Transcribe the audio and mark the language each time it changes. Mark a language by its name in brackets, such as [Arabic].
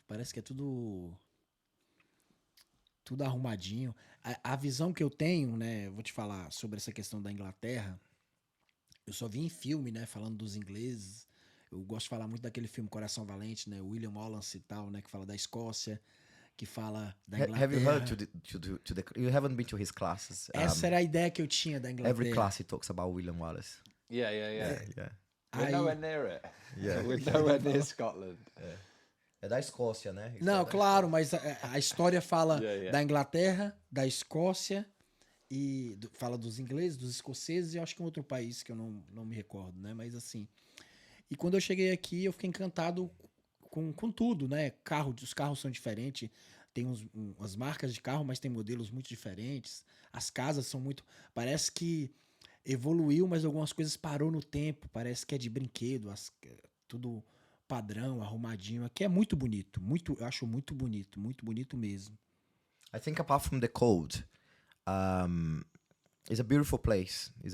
[Portuguese] Parece que é tudo arrumadinho. A visão que eu tenho, né? Vou te falar sobre essa questão da Inglaterra. Eu só vi em filme, né? Falando dos ingleses. Eu gosto de falar muito daquele filme Coração Valente, né? William Wallace e tal, né? Que fala da Escócia, que fala da Inglaterra. [English] Have you heard you haven't been to his classes? [Portuguese] Essa era a ideia que eu tinha da Inglaterra. [English] Every class he talks about William Wallace. Yeah. We're nowhere near it. Yeah. We're nowhere near Scotland. [Portuguese] Yeah. É da Escócia, né? Não, claro, mas a história fala da Inglaterra, da Escócia e fala dos ingleses, dos escoceses e acho que um outro país que eu não me recordo, né? Mas assim, e quando eu cheguei aqui eu fiquei encantado com tudo, né? Os carros são diferentes, tem umas marcas de carro, mas tem modelos muito diferentes, as casas são muito... Parece que evoluiu, mas algumas coisas parou no tempo, parece que é de brinquedo, tudo... padrão, arrumadinho. Aqui é muito bonito. Eu acho muito bonito mesmo. [English] I think apart from the cold, it's a beautiful place.